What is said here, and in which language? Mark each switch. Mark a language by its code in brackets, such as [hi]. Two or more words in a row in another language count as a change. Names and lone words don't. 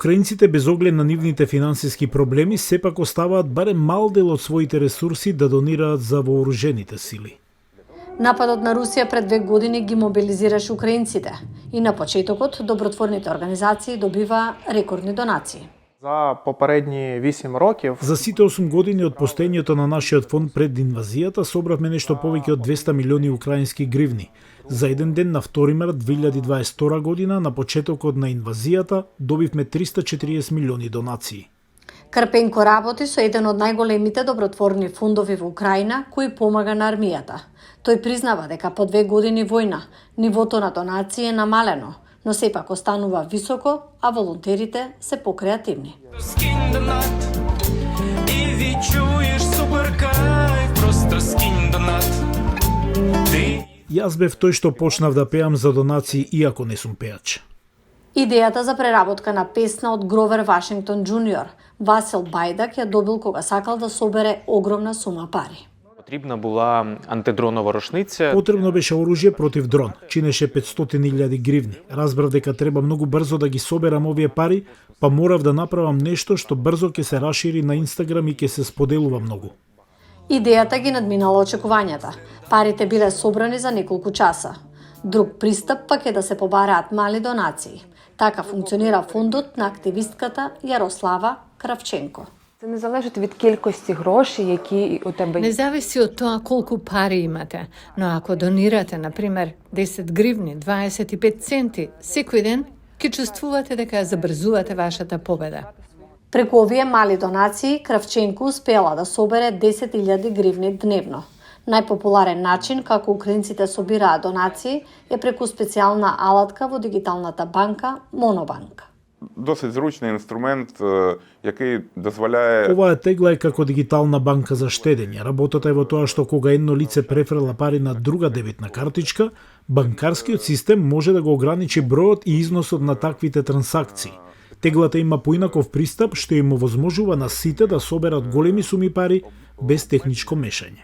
[mk] Украинците без оглед на нивните финансиски проблеми сепак оставаат барем мал дел од своите ресурси да донираат за вооружените сили. Нападот на Русија пред 2 години ги мобилизираше украинците и на почетокот добротворните организации добива рекордни донации. [uk] За попередні 8 років [mk] За сите 8 години од постоењето на нашиот фонд пред инвазијата собравме нешто повеќе од 200 милиони украински гривни. За еден ден на 2 март 2022 година, на почетокот на инвазијата, добивме 340 милиони донации. Карпенко работи со еден од најголемите добротворни фондови во Украина кој помага на армијата. Тој признава дека по 2 години војна нивото на донации е намалено, но сепак останува високо, а волонтерите се покреативни. [uk] Скинь донат и відчуєш суперкайф, просто скинь донат. [mk] Јас бев тој што почнав да пеам за донации иако не сум пеач. Идејата за преработка на песна од Гровер Вашингтон Джуниор, Васил Бајдак ја добил кога сакал да собере огромна сума пари. [uk] Потрібна була антидронова рушниця. [mk] Потребно беше оружје против дрон, чинеше 500.000 гривни. Разбрав дека треба многу брзо да ги соберам овие пари, па морав да направам нешто што брзо ќе се расшири на Инстаграм и ќе се споделува многу. Идејата ги надминала очекувањата. Парите биле собрани за неколку часа. Друг пристап пак е да се побараат мали донации. Така функционира фондот на активистката Јарослава Кравченко. [uk] Це не залежить від кількості грошей, які у тебе [mk] Не зависи од тоа колку пари имате, но ако донирате, например, 10 гривни, 25 центи секој ден, ќе чувствувате дека ја забрзувате вашата победа. Преку овие мали донации, Кравченко успела да собере 10.000 гривни дневно. Најпопуларен начин како украинците собираат донации е преку специјална алатка во дигиталната банка Монобанк. [uk] Досить зручний інструмент, який дозволяє... [mk] Оваа тегла е како дигитална банка за штедење. Работата е во тоа што кога едно лице префрла пари на друга дебитна картичка, банкарскиот систем може да го ограничи бројот и износот на таквите трансакции. Теглата има поинаков пристап што им овозможува на сите да соберат големи суми пари без техничко мешање.